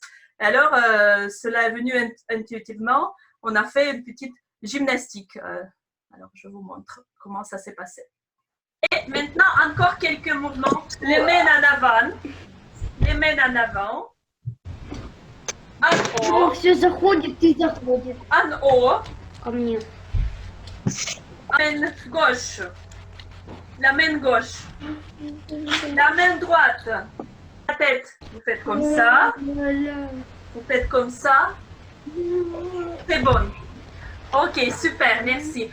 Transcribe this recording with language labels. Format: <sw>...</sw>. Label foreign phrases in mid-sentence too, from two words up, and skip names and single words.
<fr>Alors, cela est venu intuitivement. On a fait une petite gymnastique. Alors, je vous montre comment ça s'est passé. Et maintenant, encore quelques mouvements. Les mains en avant. Les mains en avant. En haut.</fr> <ru>Все заходит, ты заходишь.</ru> <fr>En haut.</fr> <ru>Ко мне.</ru> <fr>La main gauche. La main gauche. La main droite. La tête. Vous faites comme ça. Vous faites comme ça. C'est bon. Ok, super, merci.</fr>